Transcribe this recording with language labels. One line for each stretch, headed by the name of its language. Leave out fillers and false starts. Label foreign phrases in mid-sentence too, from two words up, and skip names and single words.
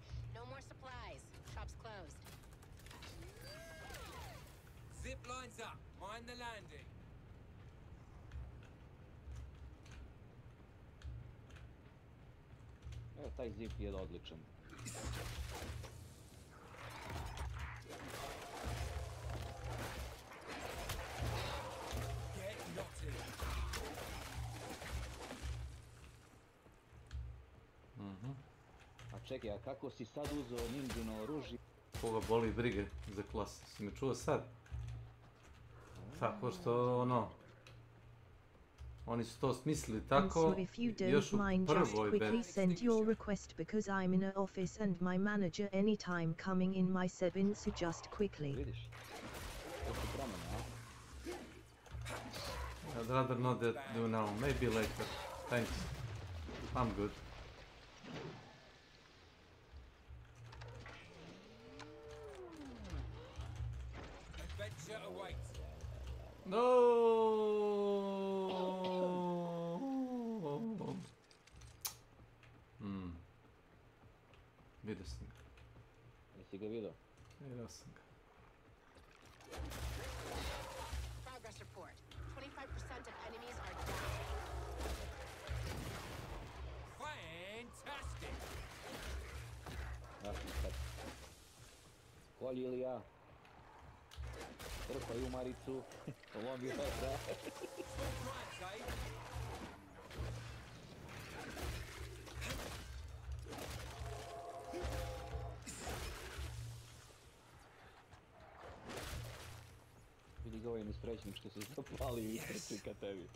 English: No more supplies. Shop's closed. Zip lines up. Mind the landing.
Serbian: Evo, taj zip je odličan.
English: Get knotted.
Serbian: A čekaj, a kako si sad uzeo ninjino oružje? Koga boli brige za klas? Si me čuo sad? Tako što, oni su to smislili tako,
English: So if you
Serbian: još
English: don't
Serbian: u
English: mind, just
Serbian: prvoj
English: quickly send your request because I'm in an office and my manager anytime coming in my 7, so just quickly.
Serbian: Vidiš? To su promjene, a?
English: I'd rather not that do now, maybe later. Thanks. I'm good. Adventure awaits. No.
Serbian: Vidio sam ga. Jesi ga vidio? Vidio sam ga.
English: Progress report. 25% of enemies are down. Fantastic.
Serbian: Ja sam sad. Kolji ili ja? Trpaj u Maricu. Lomi vetra. Vidi ga ovaj nesrećnik što se zapali i trči ka tebi.